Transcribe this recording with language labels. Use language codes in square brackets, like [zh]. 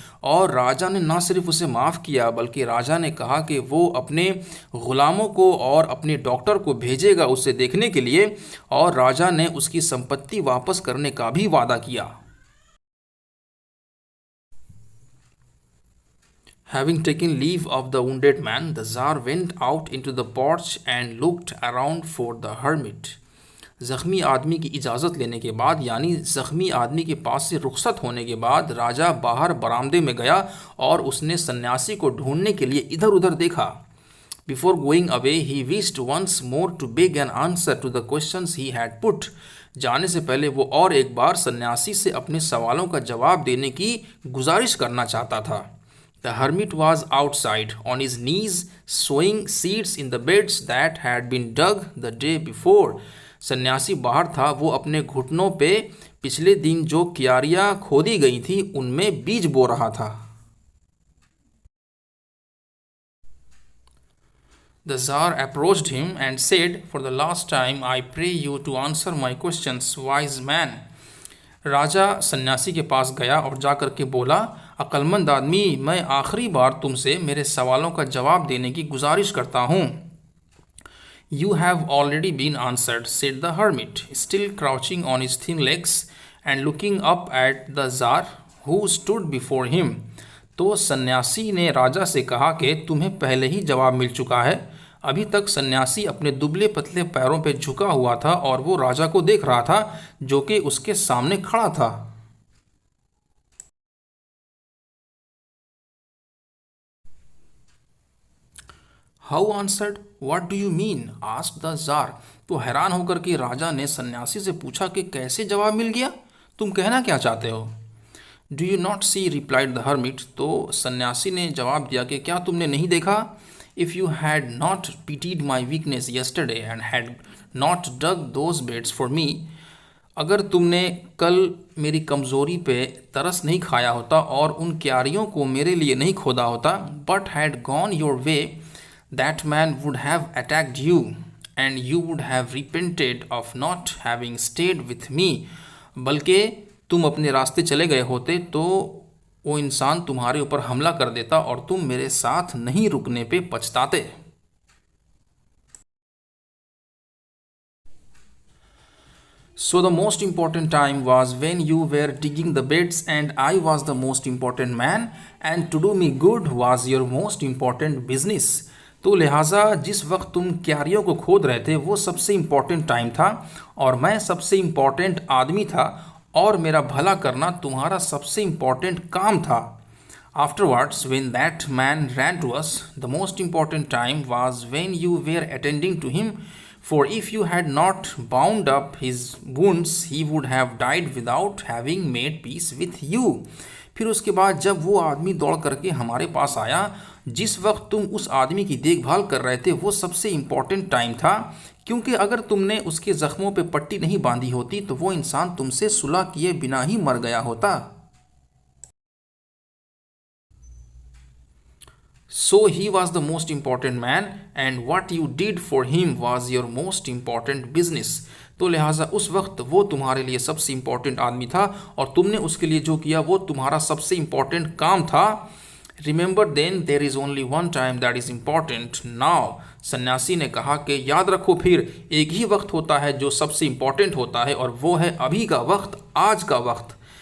[hi] और राजा ने ना सिर्फ उसे माफ़ किया बल्कि राजा ने कहा कि वो अपने ग़ुलामों को और अपने डॉक्टर को भेजेगा उसे देखने के लिए और राजा ने उसकी संपत्ति वापस करने का भी वादा किया. [en] Having taken leave of the wounded man, the Tsar went out into the porch and looked around for the hermit. [hi] ज़ख्मी आदमी की इजाज़त लेने के बाद यानी ज़ख्मी आदमी के पास से रुखसत होने के बाद राजा बाहर बरामदे में गया और उसने सन्यासी को ढूंढने के लिए इधर उधर देखा. [en] Before going away, he wished once more to beg an answer to the questions he had put. [hi] जाने से पहले वो और एक बार सन्यासी से अपने सवालों का जवाब देने की गुजारिश करना चाहता था. [en] The hermit was outside, on his knees, sowing seeds in the beds that had been dug the day before. [hi] सन्यासी बाहर था, वो अपने घुटनों पे पिछले दिन जो क्यारियां खोदी गई थी उनमें बीज बो रहा था. [en] The Tsar approached him and said, "For the last time, I pray you to answer my questions, wise man." [hi] राजा सन्यासी के पास गया और जाकर के बोला, अक्लमंद आदमी, मैं आखिरी बार तुमसे मेरे सवालों का जवाब देने की गुजारिश करता हूँ. [en] You have already been answered, said the hermit, still crouching on his thin legs and looking up at the Tsar, who stood before him. [hi] तो सन्यासी ने राजा से कहा कि तुम्हें पहले ही जवाब मिल चुका है. अभी तक सन्यासी अपने दुबले पतले पैरों पर झुका हुआ था और वो राजा को देख रहा था जो कि उसके सामने खड़ा था. [en] How answered, what do you mean, asked the tsar. [hi] तो हैरान होकर के राजा ने सन्यासी से पूछा कि कैसे जवाब मिल गया, तुम कहना क्या चाहते हो. [en] Do you not see, replied the hermit. [hi] तो सन्यासी ने जवाब दिया कि क्या तुमने नहीं देखा. [en] If you had not pitied my weakness yesterday and had not dug those beds for me, [hi] अगर तुमने कल मेरी कमज़ोरी पे तरस नहीं खाया होता और उन क्यारियों को मेरे लिए नहीं खोदा होता, [en] but had gone your way, that man would have attacked you and you would have repented of not having stayed with me. [hi] बल्कि तुम अपने रास्ते चले गए होते तो वो इंसान तुम्हारे ऊपर हमला कर देता और तुम मेरे साथ नहीं रुकने पे पछताते. [en] So the most important time was when you were digging the beds and I was the most important man, and to do me good was your most important business. [hi] तो लिहाजा जिस वक्त तुम क्यारियों को खोद रहे थे वो सबसे इम्पोर्टेंट टाइम था और मैं सबसे इम्पोर्टेंट आदमी था और मेरा भला करना तुम्हारा सबसे इम्पोर्टेंट काम था. [en] Afterwards, when that man ran to us, the most important time was when you were attending to him, for if you had not bound up his wounds, he would have died without having made peace with you. [hi] फिर उसके बाद जब वो आदमी दौड़ करके हमारे पास आया, जिस वक्त तुम उस आदमी की देखभाल कर रहे थे वो सबसे इम्पोर्टेंट टाइम था, क्योंकि अगर तुमने उसके ज़ख्मों पे पट्टी नहीं बांधी होती तो वो इंसान तुमसे सुलह किए बिना ही मर गया होता. [en] So he was the most important man and what you did for him was your most important business. [hi] तो लिहाजा उस वक्त वो तुम्हारे लिए सबसे इम्पोर्टेंट आदमी था और तुमने उसके लिए जो किया वो तुम्हारा सबसे इम्पोर्टेंट काम था. [en] Remember then there is only one time that is important now. [hi] सन्यासी ने कहा कि याद रखो, फिर एक ही वक्त होता है जो सबसे इम्पॉर्टेंट होता है और वो है अभी का वक्त, आज का वक्त.